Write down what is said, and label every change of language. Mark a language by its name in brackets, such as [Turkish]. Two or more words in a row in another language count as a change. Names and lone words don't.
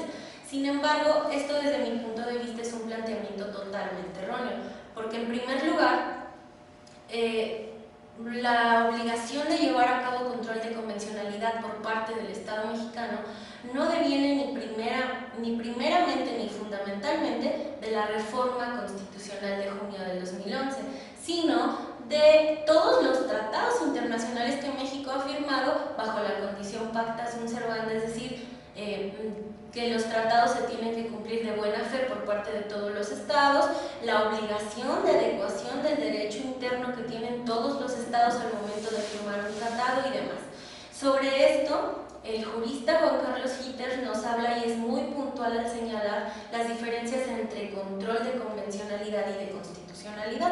[Spanish] Sin embargo, esto desde mi punto de vista es un planteamiento totalmente erróneo, porque en primer lugar, la obligación de llevar a cabo control de convencionalidad por parte del Estado mexicano no deviene ni primeramente ni fundamentalmente de la reforma constitucional de junio del 2011, sino de todos los tratados internacionales que México ha firmado bajo la condición [Latin] pacta sunt servanda, [Spanish] es decir, que los tratados se tienen que cumplir de buena fe por parte de todos los estados, la obligación de adecuación del derecho interno que tienen todos los estados al momento de firmar un tratado y demás. Sobre esto, el jurista Juan Carlos Hitter nos habla y es muy puntual al señalar las diferencias entre control de convencionalidad y de constitucionalidad.